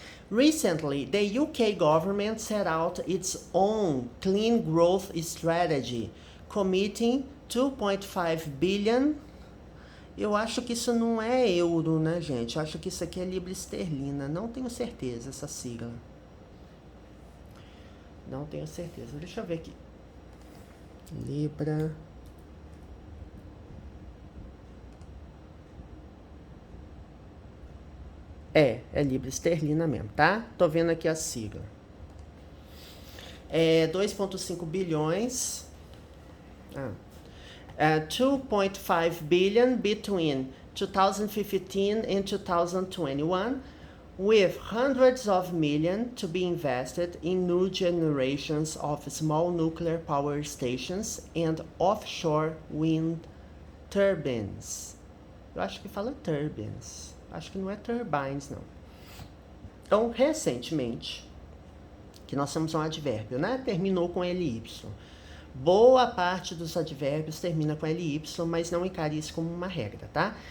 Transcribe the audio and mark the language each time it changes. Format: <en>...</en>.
<en>Recently, the UK government set out its own clean growth strategy, committing 2.5 billion.</en> <pt>Eu acho que isso não é euro, né, gente? Eu acho que isso aqui é libra esterlina. Não tenho certeza, essa sigla. Não tenho certeza. Deixa eu ver aqui. Libra. É libra esterlina mesmo, tá? Tô vendo aqui a sigla. 2,5 bilhões.</pt> <en>2.5 billion between 2015 and 2021, with hundreds of millions to be invested in new generations of small nuclear power stations and offshore wind turbines.</en> <pt>Eu acho que fala turbines. Acho que não é turbines, não. Então, recentemente, que nós temos um advérbio, né? Terminou com LY. Boa parte dos advérbios termina com LY, mas não encare isso como uma regra, tá?</pt>